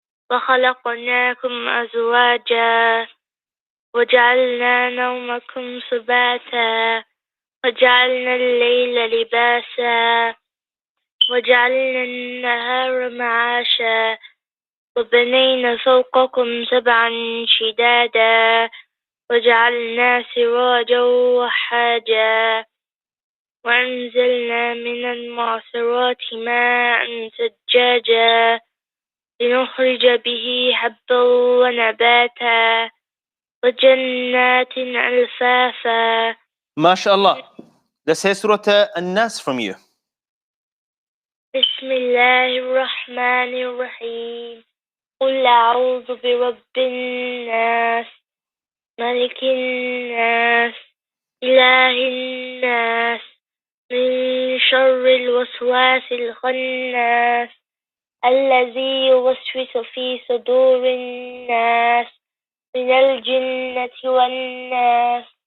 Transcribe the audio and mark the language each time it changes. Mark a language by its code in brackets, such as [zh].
[ar] وخلقناكم أزواجا وجعلنا نومكم سباتا وجعلنا الليل لباسا وجعلنا النهار معاشا وبنينا فوقكم سبعا شدادا وجعلنا سراجا وحاجا وأنزلنا من المعصرات ماء ثجاجا لنخرج به حبا ونباتا وجنات ألفافا. [en] MashaAllah. Let's say Surah An-Nas from you. [ar] بسم الله الرحمن الرحيم قل أعوذ برب الناس ملك الناس إله الناس من شر الوسواس الخناس الذي يوسوس في صدور الناس من الجنة والناس.